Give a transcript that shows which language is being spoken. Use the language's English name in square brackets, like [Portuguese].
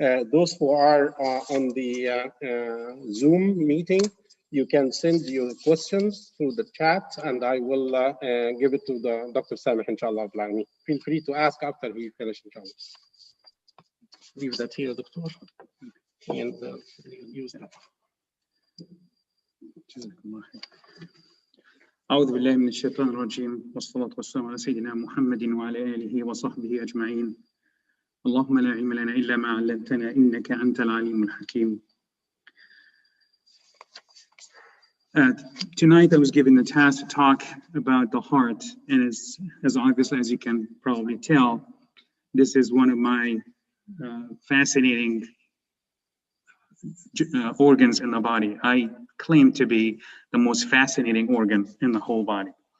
[English] Those who are on the Zoom meeting, you can send your questions through the chat, and I will give it to the Dr. Sameh, inshallah. Feel free to ask after he finishes, inshallah. Leave that here, Doctor, and use that. [Arabic] أعوذ بالله من الشيطان الرجيم والصلاة والسلام على سيدنا محمد وعلى آله وصحبه أجمعين. اللهم لا علم لنا إلا ما علمتنا إنك أنت العليم الحكيم. [English] Tonight I was given the task to talk about the heart, and as obviously as you can probably tell, this is one of my fascinating organs in the body. I claim to be the most fascinating organ in the whole body.